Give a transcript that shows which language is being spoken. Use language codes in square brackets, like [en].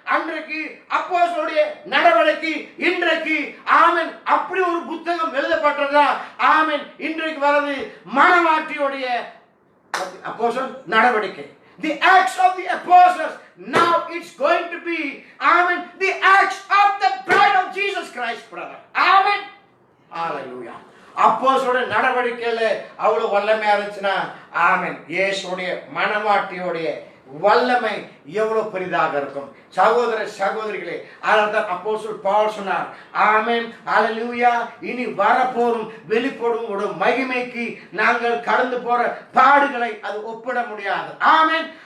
[ta] அன்றைக்கு அப்போஸ்தலருடைய நடவடிக்கை, இன்றைக்கு ஆமென் அப்படி ஒரு புத்தகம் எழுதப்பட்டதா? ஆமென். இன்றைக்கு வரது மணவாட்டியுடைய அப்போஸ்தலர் நடவடிக்கை. [en] The acts of the apostles. Now it's going to be, amen, the acts of the bride of Jesus Christ, brother. Amen. Hallelujah. [ta] அப்போஸ்தலருடைய நடவடிக்கையில அவ்வளவு வல்லமையா இருந்துச்சுன்னா, ஆமென், இயேசுடைய மணவாட்டியோடைய வல்லமை எவ்வளவு பெரிதாக இருக்கும். சகோதர சகோதரிகளே, அதனால்தான் அப்போஸ்தலர் பவுல் சொன்னார், ஆமென், ஹalleluya, இனி வரப்போறும் வெளிப்படும் ஒரு மகிமைக்கு நாங்கள் கடந்து போற பாடுகளை அது ஒப்பிட முடியாது. ஆமென்.